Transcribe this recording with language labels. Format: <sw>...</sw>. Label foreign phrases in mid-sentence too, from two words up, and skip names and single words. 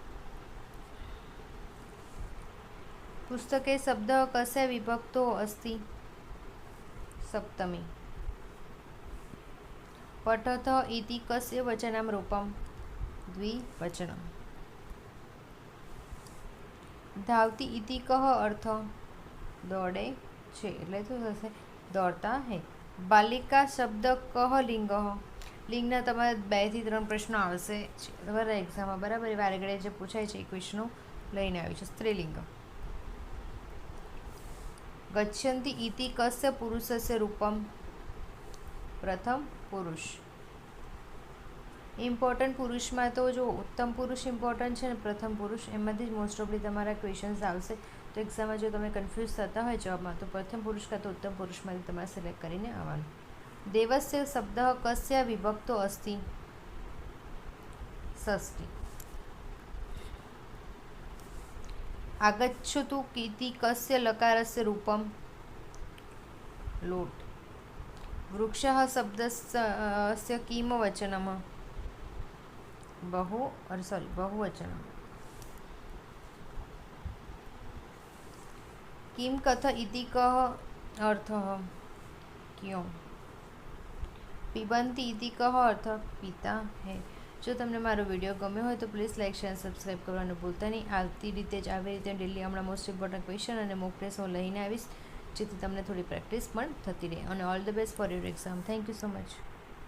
<sa>पुस्तके शब्दः कस्य विभक्तो अस्ति? सप्तमी। पठतः इति कस्य वचनं रूपं? द्विवचनं। धावती इति कः अर्थ?</sa> <gu>દોડે છે એટલે શું થશે?</gu> <hi>दौड़ता है।</hi> <sa>બાલિકા શબ્દ કહ લિંગ?</sa> <gu>લિંગના તમારે 2 થી 3 પ્રશ્નો આવશે તમારા એક્ઝામમાં, બરાબર? વારે ઘડીએ જે પૂછાય છે એ ક્વેશ્ચનો લઈને આવી છે।</gu> <sa>સ્ત્રીલિંગ। ગચ્છન્તિ ઇતિ કस्य પુરુષस्य રૂપમ? પ્રથમ પુરુષ।</sa> <gu>ઇમ્પોર્ટન્ટ પુરુષમાં તો જો ઉત્તમ પુરુષ ઇમ્પોર્ટન્ટ છે ને પ્રથમ પુરુષ, એમાંથી જ</gu> <en>most oftenly</en> <gu>તમારા ક્વેશ્ચન્સ આવશે। તો એક્ઝામમાં જો તમે કન્ફ્યુઝ થતા હોય જવાબમાં, તો પ્રથમ પુરુષ કાં તો ઉત્તમ પુરુષમાંથી તમારે સિલેક્ટ કરીને આવવાનું।</gu> <sa>દેવસ્ય શબ્દः કસ્ય વિભક્તો અસ્તિ? ષષ્ઠી। आगच्छतु इति कस्य लकारस्य रूपं? लोट्। वृक्षः शब्दस्य किं वचनं? बहुवचनं। किं कथ इति कः अर्थः? क्यों। पिबन्ति इति कः अर्थः?</sa> <hi>पीता है।</hi> <gu>જો તમને મારો વિડીયો ગમ્યો હોય તો પ્લીઝ</gu> <en>like share subscribe</en> <gu>કરવાનું ભૂલતા નહીં। આવી રીતે ડેલી હમણાં</gu> <en>most important question</en> <gu>અને</gu> <en>mock test</en> <gu>હું લઈને આવીશ, જેથી તમને થોડી પ્રેક્ટિસ પણ થતી રહે।</gu> <en>અને All the best for your exam. Thank you so much.</en>